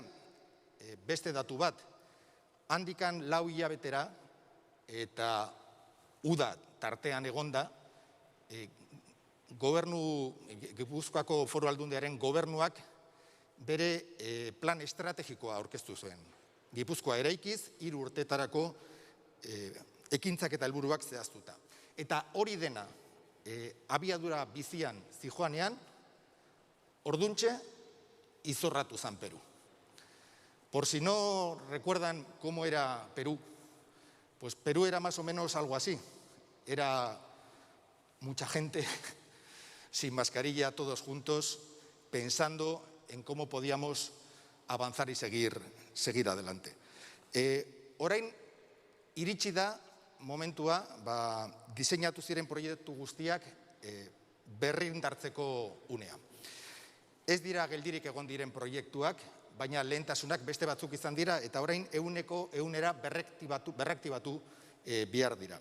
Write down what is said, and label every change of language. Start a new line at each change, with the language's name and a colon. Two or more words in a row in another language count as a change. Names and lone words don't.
Basque: Beste datu bat, handikan 4 hilabetera eta uda tartean egonda, Gipuzkoako Foru Aldundiaren gobernuak bere plan estrategikoa aurkeztu zuen. Gipuzkoa eraikiz, 3 urtetarako ekintzak eta helburuak zehaztuta. Eta hori dena abiadura bizian zijoanean, orduntxe izorratu zen Perú.
Spanish: Por si no recuerdan cómo era Perú, pues Perú era más o menos algo así. Era mucha gente sin mascarilla, todos juntos, pensando en cómo podíamos avanzar y seguir adelante.
Basque: Orain, iritsi da momentua, diseinatu ziren proiektu guztiak berrindartzeko unea. Ez dira geldirik egon diren proiektuak, baina lehentasunak beste batzuk izan dira, eta orain 100% berraktibatu behar dira.